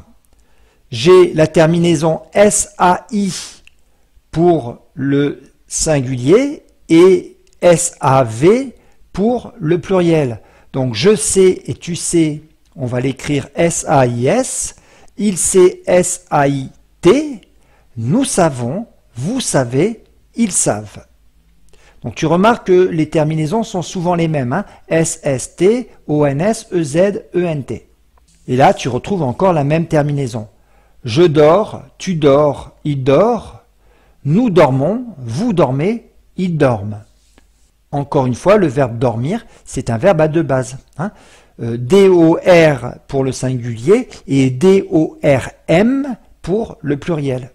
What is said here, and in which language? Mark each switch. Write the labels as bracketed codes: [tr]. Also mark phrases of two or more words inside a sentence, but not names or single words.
[fr] J'ai la terminaison S-A-I pour le singulier et S-A-V pour le pluriel. Donc, je sais et tu sais, on va l'écrire S-A-I-S. Il sait S-A-I-T. Nous savons, vous savez, ils savent. Donc, tu remarques que les terminaisons sont souvent les mêmes. Hein? S-S-T, O-N-S, E-Z, E-N-T. Et là, tu retrouves encore la même terminaison. Je dors, tu dors, il dort. Nous dormons, vous dormez, ils dorment. Encore une fois, le verbe dormir, c'est un verbe à deux bases. Hein? D-O-R pour le singulier et D-O-R-M pour le pluriel.